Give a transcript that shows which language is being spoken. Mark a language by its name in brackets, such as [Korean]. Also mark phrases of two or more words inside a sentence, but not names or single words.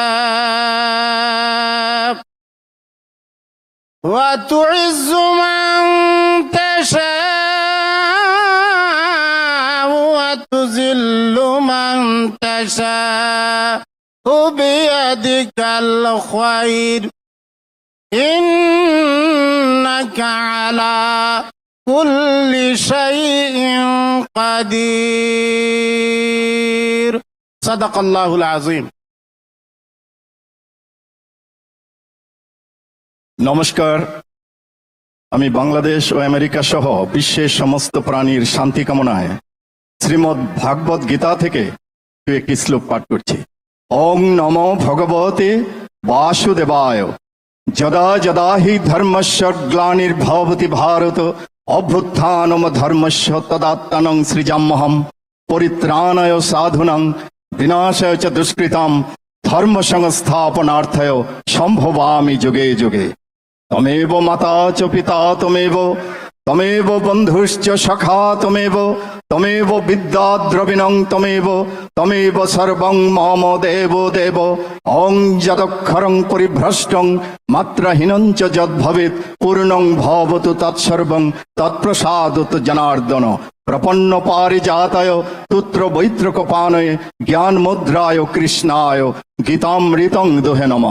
[Arabic] وتعز من تشاء وتذل من تشاء بيدك الخير إنك على كل شيء قدير صدق الله العظيم। [Bangla] নমস্কার, আমি বাংলাদেশ ও আমেরিকা সহ বিশ্বের সমস্ত প্রাণীর শান্তি কামনায় শ্রীমদ্ ভাগবত গীতা থেকে একটি শ্লোক পাঠ করছি। [Sanskrit] ওং নমো ভগবতে বাসুদেবায়। যদা যদা হি ধর্মস্য গ্লানির্ভবতি ভারত অভ্যুত্থানম ধর্মস্য তদাত্মানং সৃজাম্যহম পরিত্রাণায় সাধুনাং বিনাশায় চ দুষ্কৃতাম ধর্ম সংস্থাপনার্থায় সম্ভবামি যুগে যুগে। তমেব মাতা চ পিতা তমেব, তমেব বন্ধুশ্চ সখা তমেব, তমেব বিদ্যা দ্রবিণং তমেব, তমেব সর্বং মম দেব দেব। অং যদক্ষরং পরিভ্রষ্টং মাত্রাহীনং চ যদ্ভবেৎ পূর্ণং ভবতু তৎসর্বং তৎপ্রসাদত জনার্দন। প্রপন্ন পারিজাতায় তুত্র বৈত্রকপানয়ে জ্ঞান মুদ্রায় কৃষ্ণায় গীতামৃতং দোহে নমঃ।